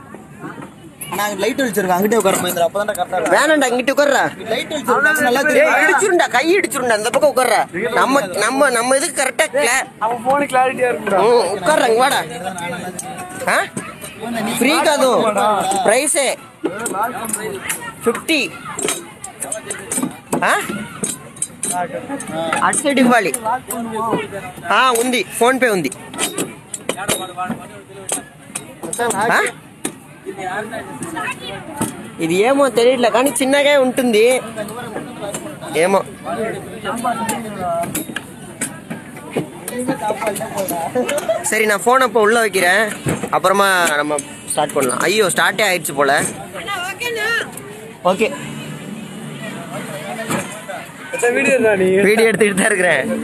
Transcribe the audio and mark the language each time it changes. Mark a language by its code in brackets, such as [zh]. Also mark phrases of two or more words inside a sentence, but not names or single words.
[ta] லைட் வச்சிருக்கேன். அங்கிட்டே உட்கார மகேந்திரா. அப்பதான் கரெக்டா வேணாண்டா இங்கிட்ட உட்கார்றா. லைட் வச்சிருக்கேன். இடிச்சுருண்டா, கை இடிச்சுருண்டா. அந்த பக்கம் உட்கார்றா. நம்ம இதுக்கு கரெக்டா அவன் போன கிளாரிட்டியா இருக்குடா. உட்கார்றாங்க. வாடா. ஃப்ரீ காது. பிரைஸ் 50. [te] అటు ఇవ్వాలి. ఉంది ఫోన్ పే ఉంది. ఇది ఏమో తెలియట్లే కానీ చిన్నగా ఉంటుంది ఏమో. [ta] சரி நான் போன் அப்போ உள்ள வைக்கிறேன். அப்புறமா நம்ம ஸ்டார்ட் பண்ணலாம். ஐயோ ஸ்டார்ட்டே ஆயிடுச்சு போல. ஓகே வீடியோ எடுத்துக்கிட்டு தான் இருக்கிறேன்.